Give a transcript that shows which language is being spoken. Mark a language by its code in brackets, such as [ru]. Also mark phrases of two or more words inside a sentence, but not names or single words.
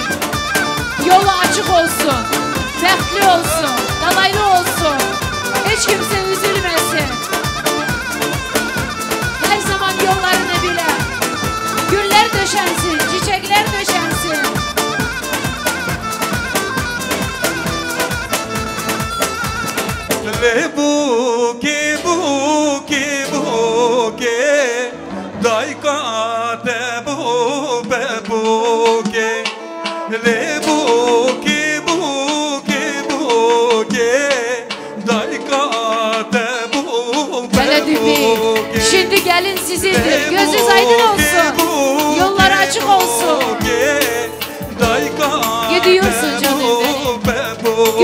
[az] Yolu açık olsun, bəxtli olsun, dalaylı olsun. [tr] Hiç kimse üzülmesin. Her zaman yollarını bile. Güller döşensin, çiçekler döşensin. Lebuke buke buke dayka debu bebuke Lebuke buke buke dayka debu bebuke. Şimdi gelin sizindir. Gözünüz aydın olsun. Yolları açık olsun. Gidiyorsun canım benim.